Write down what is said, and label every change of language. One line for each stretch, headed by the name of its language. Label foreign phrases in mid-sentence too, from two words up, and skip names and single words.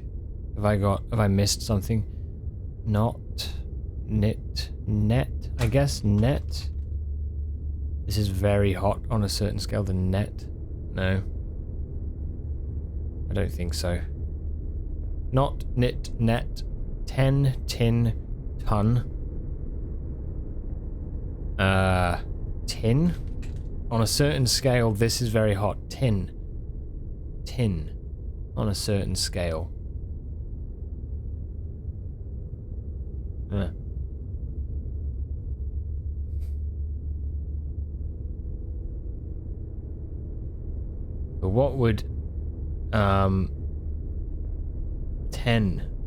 English: Have I missed something? Not knit, net, I guess, net. This is very hot on a certain scale. The net. No. I don't think so. Not knit, net. 10, tin, ton. Tin? On a certain scale, this is very hot. Tin. Tin. On a certain scale. But what would 10?